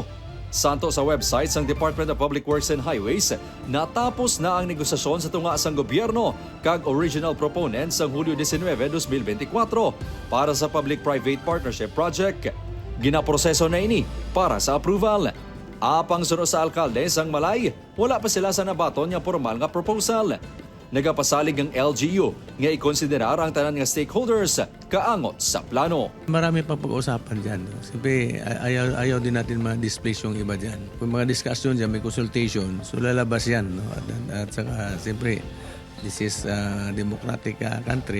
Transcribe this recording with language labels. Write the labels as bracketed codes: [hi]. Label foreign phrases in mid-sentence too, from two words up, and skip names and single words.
[hil] Santo sa website sang Department of Public Works and Highways, natapos na ang negosasyon sa tunga sang gobyerno kag original proponent sang Hulyo 19, 2024 para sa Public-Private Partnership Project. Ginaproseso na ini para sa approval. Apang sunod sa alkalde sang Malay, wala pa sila sa nabaton nga formal nga proposal. Nagapasalig ang LGU nga ikonsiderar ang tanan nga stakeholders kaangot sa plano. [tl] Marami pang pag-usapan dyan. Siyempre, ayaw din natin ma-displace yung iba dyan. Kung mga discussion dyan, may consultation, so lalabas yan. No? At saka, siyempre, [en] this is a democratic country.